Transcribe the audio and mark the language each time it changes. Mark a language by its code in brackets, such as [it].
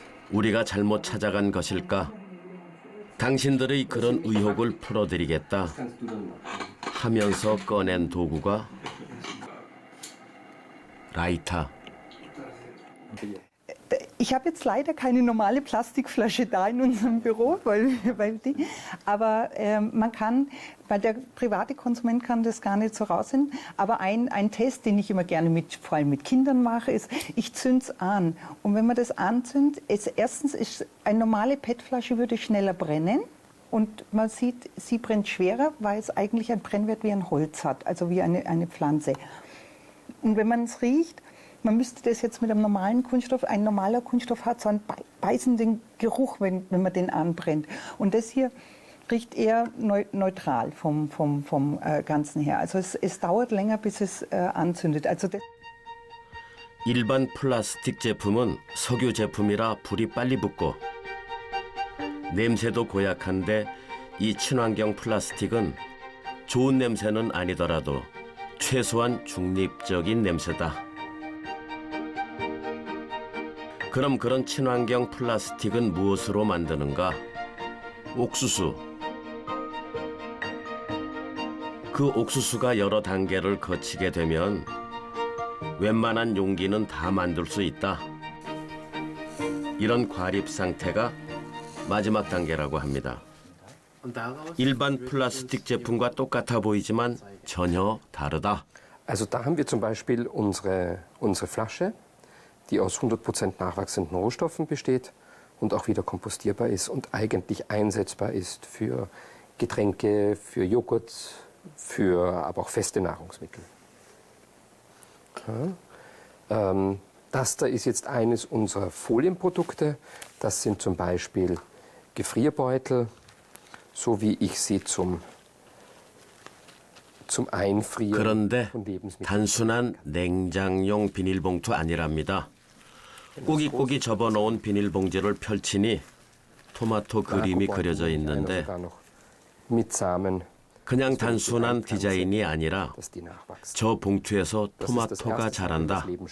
[ko] 우리가 잘못 찾아간 것일까? 당신들의 그런 의혹을 풀어드리겠다 하면서 꺼낸 도구가 라이터. [de] Ich habe jetzt leider keine normale Plastikflasche da in unserem Büro, aber man kann, weil der private Konsument kann das gar nicht so rausfinden, aber ein Test, den ich immer gerne vor allem mit Kindern mache, ist, ich zünde es an. Und wenn man das anzündet, erstens ist eine normale PET-Flasche würde schneller brennen. Und man sieht, sie brennt schwerer, weil es eigentlich einen Brennwert wie ein Holz hat, also wie eine Pflanze. Und wenn man es riecht, man müsste das jetzt mit einem normalen Kunststoff, ein normaler Kunststoff hat so einen beißenden Geruch, wenn man den anbrennt. Und das hier riecht eher neutral vom Ganzen her. Also es dauert länger, bis es anzündet. Also [ko] 일반 플라스틱 제품은 석유 제품이라 불이 빨리 붙고 냄새도 고약한데 이 친환경 플라스틱은 좋은 냄새는 아니더라도 최소한 중립적인 냄새다. 그럼 그런 친환경 플라스틱은 무엇으로 만드는가? 옥수수. 그 옥수수가 여러 단계를 거치게 되면 웬만한 용기는 다 만들 수 있다. 이런 과립 상태가 마지막 단계라고 합니다. 일반 플라스틱 제품과 똑같아 보이지만 전혀 다르다. [de] Also da haben wir zum Beispiel unsere Flasche, die aus 100% nachwachsenden Rohstoffen besteht und auch wieder kompostierbar ist und eigentlich einsetzbar ist für Getränke, für Joghurt, aber auch feste Nahrungsmittel. Ja. Das da ist jetzt eines unserer Folienprodukte. Das sind zum Beispiel Gefrierbeutel, so wie ich sie zum Einfrieren [ko] 그런데 [de] von Lebensmitteln. [ko] 단순한 냉장용 비닐봉투 아니랍니다. 꾸깃꾸깃 접어놓은 비닐봉지를 펼치니 토마토 그림이 그려져 있는데 그냥 단순한 디자인이 아니라 저 봉투에서 토마토가 자란다.